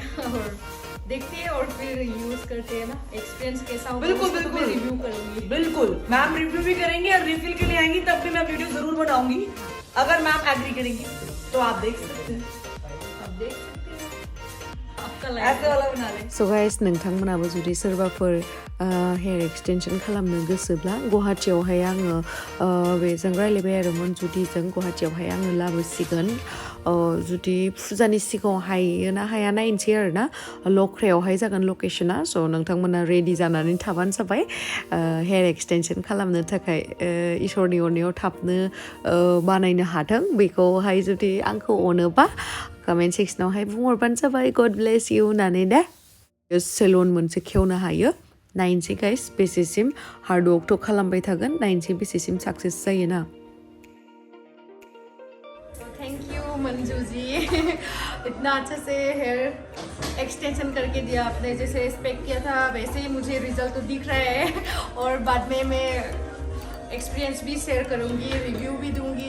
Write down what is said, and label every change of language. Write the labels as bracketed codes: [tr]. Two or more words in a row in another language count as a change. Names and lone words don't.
[hi] और देखते हैं और फिर यूज करते हैं ना, एक्सपीरियंस कैसा होगा। बिल्कुल बिल्कुल रिव्यू करूंगी। बिल्कुल मैम रिव्यू भी करेंगे और रिफिल के लिए आएंगी तब भी मैं वीडियो जरूर बनाऊंगी। अगर मैम एग्री करेंगी तो आप देख सकते हैं। आप देख सकते हैं आपका ऐसे वाला बना ले। [en] So guys, [brx] नोंथांमोनाबो जुदि सोरबाफोर [en] hair extension [brx] खालामनो गोसोब्ला गुवाहाटीयावहाय आङो बेजों रायलायबाय आरो मन्जुदिजों। गुवाहाटीयावहाय आङो लाबोसिगोन। जुदि फुजानि सिगाङाव हायोना हाया नायनोसै आरोना। लख्रायावहाय जागोन लकेशना। स' नोंथांमोना रेडि जानानै थाबानो जाबाय [en] hair extension [brx] खालामनो थाखाय। इसोरनि अननायाव थाबनो बानायनो हाथों। बेखौहाय जुदि आंखौ अनोबा कमेन्ट सेक्सनावहाय बुंहरबानो जाबाय [en] God bless you [brx] होननानै दे। सेलुन मोनसे खेवनो हायो। नायनोसै गाइस बेसेसिम [en] hard work [brx] थ' खालामबाय थागोन। नायनोसै बेसेसिम साक्सेस जायोना। [en] thank you मंजू जी। [hi] इतना अच्छे से [en] hair extension [hi] करके दिया आपने। जैसे एक्सपेक्ट किया था वैसे ही मुझे रिजल्ट तो दिख रहा है। और बाद में मैं एक्सपीरियंस भी शेयर करूंगी, रिव्यू भी दूंगी।